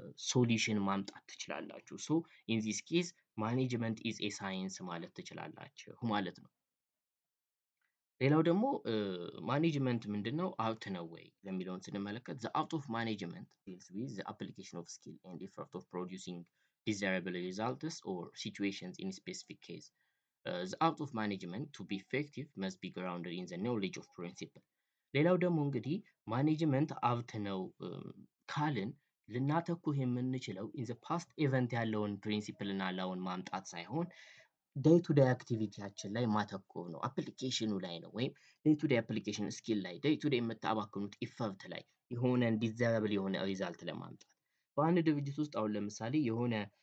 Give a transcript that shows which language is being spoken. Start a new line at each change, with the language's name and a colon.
Amharic: ሶሉሽን ማምጣት ትችላላችሁ።
English: ሶ ኢን ዚስ ኬዝ ማኔጅመንት ኢዝ ኤ ሳይንስ
Amharic: ማለት ትችላላችሁ ማለት ነው። ሌላው ደግሞ ማኔጅመንት ምንድነው አርት ነው ወይ ለሚለውን ስንመለከት
English: the art of management deals with the application of skill and effort of producing desirable results or situations in a specific case. The art of management to be effective must be grounded in the knowledge of principle.
Amharic: ሌላው ደግሞ እንግዲህ ማኔጅመንት አርት ነው ካልን ልናተኩር የምንችለው
English: ኢን ዘ ፓስት ኢቨንት
Amharic: ያለውን ፕሪንሲፕል እና ላውን ማምጣት ሳይሆን ዴይ ቱ ዴይ አክቲቪቲያችን ላይ ማተኮር ነው። አፕሊኬሽኑ ላይ ነው ወይም ዴይ ቱ ዴይ አፕሊኬሽን ስኪል ላይ ዴይ ቱ ዴይ የምታባክኑት ኢፈርት ላይ የሆነ ዲዘረብል የሆነ ሪዛልት ለማምጣት በአንድ ድርጅት ውስጥ አሁን ለምሳሌ የሆነ